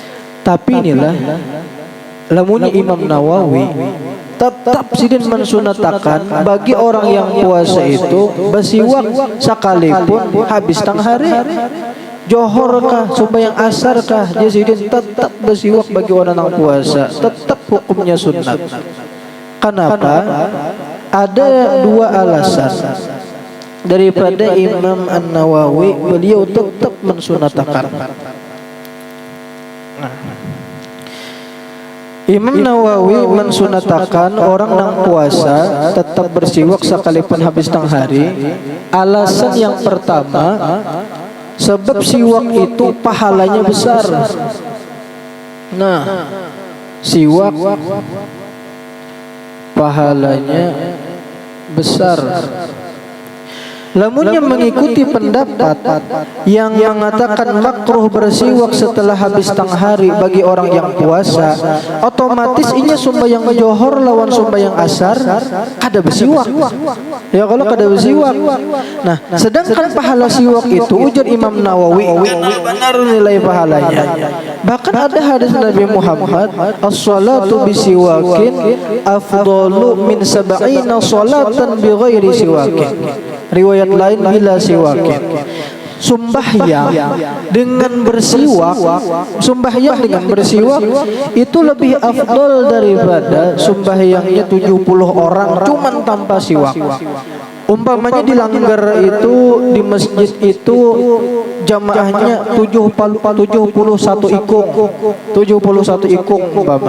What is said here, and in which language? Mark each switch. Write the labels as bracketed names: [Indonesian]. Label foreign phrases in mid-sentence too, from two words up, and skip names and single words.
[Banjar] Tapi inilah lamunnya Imam Nawawi tetap sidin mensunatakan bagi orang yang puasa itu bersiwak sekalipun habis tengah hari. Johor kah, sembahyang asar kah, jadi tetap bersiwak bagi orang yang puasa, tetap hukumnya sunat. [Indonesian] Kenapa? Ada dua alasan daripada Imam An-Nawawi, beliau tetap mensunatakan. Imam Nawawi mensunatakan orang yang puasa tetap bersiwak sekalipun habis tengah hari. Alasan yang pertama, sebab siwak itu pahalanya besar. Nah, siwak pahalanya besar. [Banjar] Lamun yang mengikuti pendapat yang mengatakan makruh bersiwak setelah habis tengah hari bagi orang yang puasa, otomatis inya sembahyang johor lawan sembahyang asar kada bersiwak. Ya kalau kada bersiwak. Nah, sedangkan pahala siwak itu ujar Imam Nawawi benar nilai pahalanya. [Indonesian] Bahkan ada hadis Nabi Muhammad, [Arabic] الصلاة بسواك أفضل من سبعين صلاة بغير سواك. [Indonesian] Riwayat lain [Arabic] بلا سواك. [Indonesian] Sembahyang dengan bersiwak, sembahyang dengan bersiwak itu lebih afdal daripada sembahyangnya 70 orang cuman tanpa siwak. [Banjar] Umpamanya di Langgar itu, di masjid itu jamaahnya 71 ikung, 71 ikung umpama.